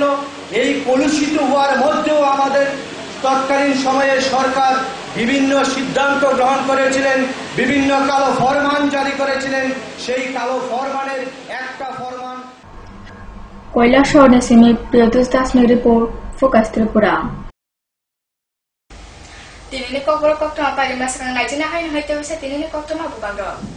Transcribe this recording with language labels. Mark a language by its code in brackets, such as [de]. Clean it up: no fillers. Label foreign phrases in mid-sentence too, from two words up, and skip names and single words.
[bn] এই কলুষিত হওয়ার মধ্যেও আমাদের তৎকালীন সময়ে সরকার বিভিন্ন সিদ্ধান্ত গ্রহণ করেছিলেন, বিভিন্ন কালো ফরমান জারি করেছিলেন। সেই কালো ফরমানের একটা ফরমান [trp] কৈলাসহর নিসিমি প্রিয়তোষ দাস নি রিপোর্ট ফোকাস ত্রিপুরা। Tinini kokoro koktoma pagi masakang najina hain hoite wisa tinini koktoma bubagro.